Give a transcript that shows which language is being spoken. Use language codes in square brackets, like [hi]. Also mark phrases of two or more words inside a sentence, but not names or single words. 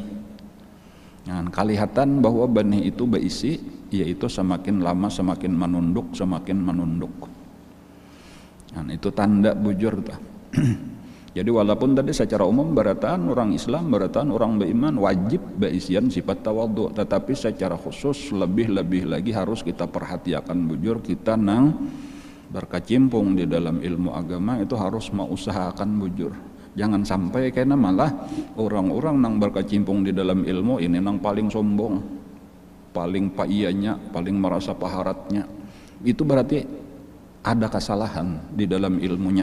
[id] Nah, kelihatan bahwa benih itu berisi, yaitu semakin lama semakin menunduk. Nah, itu tanda bujur. Jadi walaupun tadi secara umum barataan orang Islam, barataan orang beriman wajib berisian sifat tawadhu, tetapi secara khusus lebih lagi harus kita perhatikan bujur kita nang berkecimpung di dalam ilmu agama itu harus mengusahakan bujur. Jangan sampai karena malah orang-orang nang berkecimpung di dalam ilmu ini nang paling sombong, paling paiyanya, paling merasa paharatnya. Itu berarti ada kesalahan di dalam ilmunya.